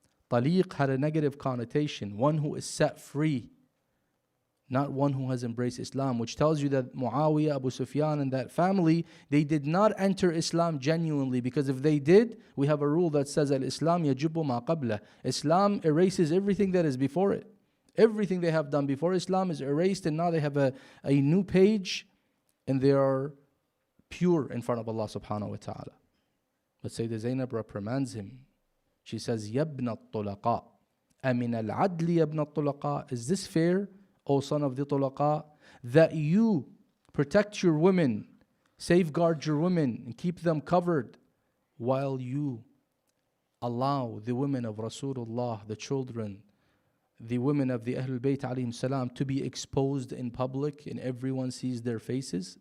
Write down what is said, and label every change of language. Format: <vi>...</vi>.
<en>Taliq had a negative connotation, one who is set free, not one who has embraced Islam, which tells you that Muawiyah, Abu Sufyan and that family, they did not enter Islam genuinely, because if they did, we have a rule that says</en> <ar>al-Islam yajibu ma qabla.</ar> <en>Islam erases everything that is before it. Everything they have done before Islam is erased, and now they have a new page and they are pure in front of Allah subhanahu wa ta'ala. But Sayyidah Zaynab reprimands him. She says,</en> <ar>يَبْنَ الطُّلَقَاءِ أَمِنَ الْعَدْلِ يَبْنَ الطُّلَقَاءِ.</ar> <en>Is this fair, O son of the Tulaqa, that you protect your women, safeguard your women, and keep them covered, while you allow the women of Rasulullah, the children, the women of the Ahlul Bayt alayhim salam, to be exposed in public and everyone sees their faces?</en>